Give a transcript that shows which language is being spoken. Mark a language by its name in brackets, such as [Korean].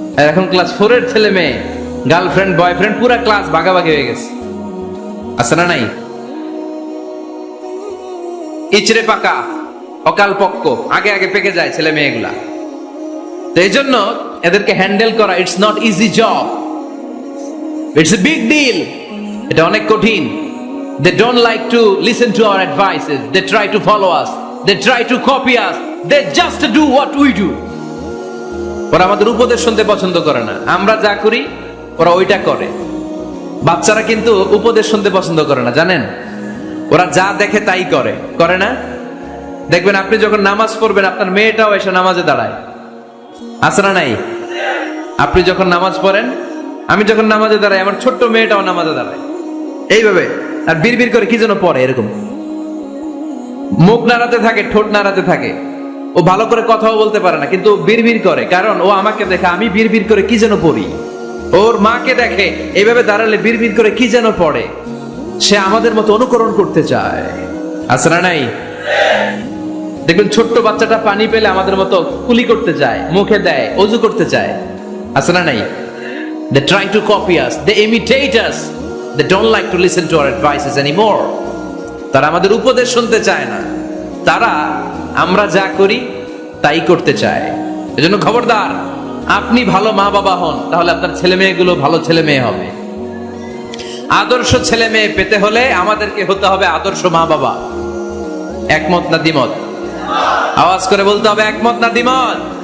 [Bangla] এখন ক্লাস 4 এর ছেলে মেয়ে গার্লফ্রেন্ড বয়ফ্রেন্ড পুরো ক্লাস ভাগাভাগি হয়ে গেছে। আছে না নাই? ইচড়ে পাকা, অকাল পক্ক, আগে আগে পেকে যায় ছেলে মেয়েগুলা। তো এই জন্য এদেরকে হ্যান্ডেল করা it's not easy job, it's a big deal. এটা অনেক কঠিন। [English] They don't like to listen to our advices. They try to follow us. They try to copy us. They just do what we do. [Bangla] ওরা আমাদের উপদেশ শুনতে পছন্দ করে না। আমরা যা করি ওরা ওইটা করে। বাচ্চারা কিন্তু উপদেশ শুনতে পছন্দ করে না, জানেন? ওরা যা দেখে তাই করে, করে না? দেখবেন আপনি যখন নামাজ পড়বেন আপনার মেয়েটাও এসে নামাজে দাঁড়ায়। আছে না নাই? আপনি যখন নামাজ পড়েন, আমি যখন নামাজে দাঁড়াই, আমার ছোট্ট মেয়েটাও নামাজে দাঁড়ায় এইভাবে, আর বিড়বিড় করে কি যেন পড়ে, এরকম মুখ নাড়াতে থাকে, ঠোঁট নাড়াতে থাকে। ও ভালো করে কথাও বলতে পারে না, কিন্তু বিড়বিড় করে, কারণ ও আমাকে দেখে আমি বিড়বিড় করে কি যেন পড়ি। ওর মাকে দেখে এইভাবে দাঁড়ালে বিড়বিড় করে কি যেন পড়ে। সে আমাদের মতো অনুকরণ করতে চায়। আছে না নাই? দেখবেন ছোট্ট বাচ্চাটা পানি পেলে আমাদের মতো কুলি করতে চায়, মুখে দেয়, ওযু করতে চায়। আছে না নাই? [English] They try to copy us, they imitate us, they don't like to listen to our advices anymore. তারা আমাদের উপদেশ শুনতে চায় না। [Bangla] তারা আমরা যা করি তাই করতে চায়। এজন্য খবরদার, আপনি ভালো মা বাবা হন, তাহলে আপনার ছেলে মেয়েগুলো ভালো ছেলে মেয়ে হবে। আদর্শ ছেলে মেয়ে পেতে হলে আমাদেরকে হতে হবে আদর্শ মা বাবা। একমত না দ্বিমত? আওয়াজ করে বলতে হবে একমত না দ্বিমত।